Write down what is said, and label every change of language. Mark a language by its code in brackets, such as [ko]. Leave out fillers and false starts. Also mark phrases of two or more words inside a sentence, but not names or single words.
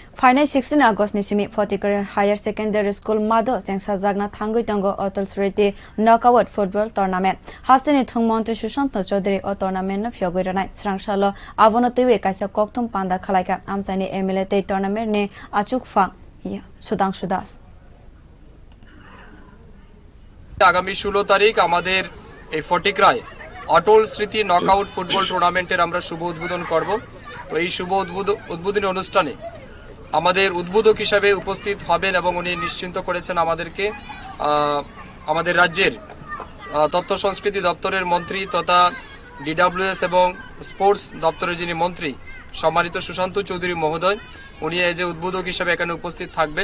[trp] Phainai 16 August ni simi Fatikroy Higher Secondary School Mado chengsajakna thangwi tongo Atal Sriti Knokout Footbal Tournament. Haste ni thwng montri Sushanta Chowdoury o tournament na phiyogwi rinai. Swrang salo abono twiwi kaisa kokthum panda khlaikha amchaini MLA te tournament ni achuk phang Sudhanshu das. [bn] আগামী 16 তারিখ আমাদের এই ফটিকরায় অটল স্মৃতি নকআউট ফুটবল টুর্নামেন্টের আমরা শুভ উদ্বোধন করব। তো এই শুভ উদ্বোধনী অনুষ্ঠানে আমাদের উদ্বোধক হিসেবে উপস্থিত হবেন এবং উনি নিশ্চিন্ত করেছেন আমাদেরকে আমাদের রাজ্যের তথ্য সংস্কৃতি দপ্তরের মন্ত্রী তথা ডিডব্লিউএস এবং স্পোর্টস দপ্তরের যিনি মন্ত্রী সম্মানিত সুশান্ত চৌধুরী মহোদয়, উনি এই যে উদ্বোধক হিসেবে এখানে উপস্থিত থাকবেন।